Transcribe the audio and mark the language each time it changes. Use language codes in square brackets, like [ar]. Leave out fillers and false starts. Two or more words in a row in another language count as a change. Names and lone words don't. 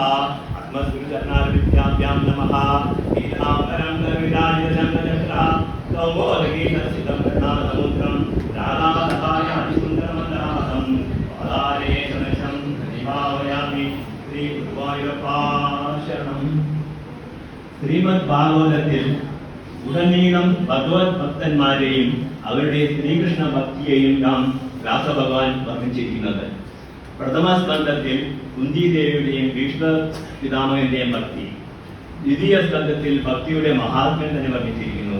[sa] अस्मद्गुरुचरणारविद्याभ्यां नमः। पीताम्बरं विराजितशङ्खचक्रा कौमोदगीतसितं करुणासमुद्रं राधासहायादिसुन्दरमन्दहासं पादारे सदृशं प्रतिभावयामि श्रीगुरुवायूरप्पाशरणम्। [ml] ശ്രീമദ്ഭാഗവതത്തിൽ ഉടനീളം ഭഗവത് ഭക്തന്മാരെയും അവരുടെ ശ്രീകൃഷ്ണ ഭക്തിയെയും നാം വ്യാസഭഗവാൻ വർണ്ണിച്ചിരിക്കുന്നത്. പ്രഥമ സ്കന്ധത്തിൽ കുന്തിദേവിയുടെയും ഭീഷ്മ പിതാമഹന്റെയും ഭക്തി, ദ്വിതീയ സ്കന്ധത്തിൽ ഭക്തിയുടെ മഹാത്മ്യം തന്നെ വർണ്ണിച്ചിരിക്കുന്നു.